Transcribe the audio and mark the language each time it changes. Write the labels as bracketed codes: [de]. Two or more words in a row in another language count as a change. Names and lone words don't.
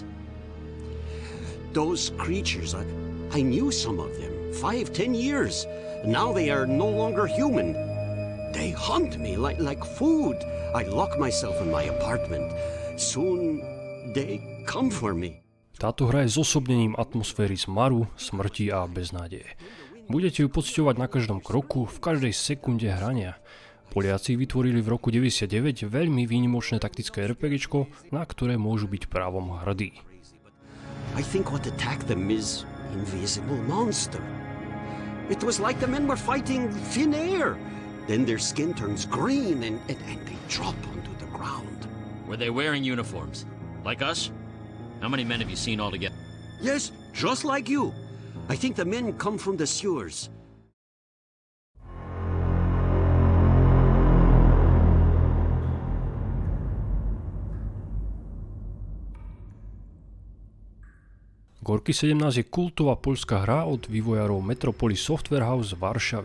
[en] Those creatures, I knew some of them, 5-10 years. Now they are no longer human. They hunt me like food. I lock myself in my apartment. Soon they come for me. [sk] Táto hra je zosobnením atmosféry zmaru, smrti a beznádeje. Budete ju pociťovať na každom kroku, v každej sekunde hrania. Poliaci vytvorili v roku 99 veľmi výnimočné taktické RPGčko, na ktoré môžu byť právom hrdí. [en] I think what attacked them is invisible monster. It was like the men were fighting thin air. Then their skin turns green and they drop onto the ground. Were they wearing uniforms? Like us? How many men have you seen altogether? Yes, just like you. I think the men come from the sewers. [sk] Gorky 17 je kultová poľská hra od vývojárov Metropolis Software House z Varšavy.